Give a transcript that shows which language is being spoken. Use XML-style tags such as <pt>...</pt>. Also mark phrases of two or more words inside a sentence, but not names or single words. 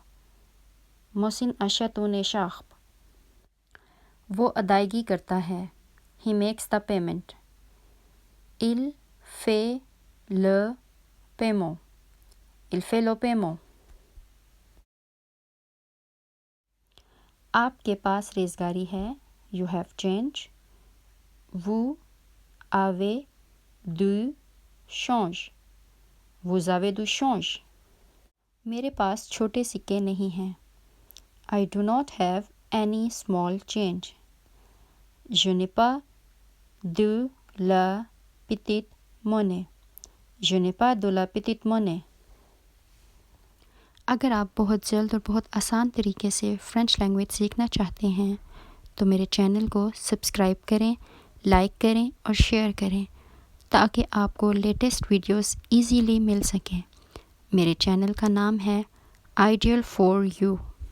<fr>محسن achète une écharpe.</fr> <ur>وہ ادائیگی کرتا ہے</ur> <en>he makes the payment.</en> <fr>Il fait le paiement. Il fait le paiement.</fr> <ur>آپ کے پاس ریزگاری ہے</ur> <en>you have change.</en> <fr>Vous avez du change. Vous avez du change.</fr> <ur>میرے پاس چھوٹے سکے نہیں ہیں</ur> <en>I do not have any small change.</en> <fr>Je n'ai pas de la petite monnaie. Je n'ai pas de la petite monnaie.</fr> <ur>اگر آپ بہت جلد اور بہت آسان طریقے سے</ur> <en>French language</en> <ur>سیکھنا چاہتے ہیں تو میرے چینل کو سبسکرائب کریں لائک کریں اور شیئر کریں تاکہ آپ کو</ur> <en>latest videos easily</en> <ur>مل سکیں. میرے چینل کا نام ہے آئیڈیل فار یو.</ur>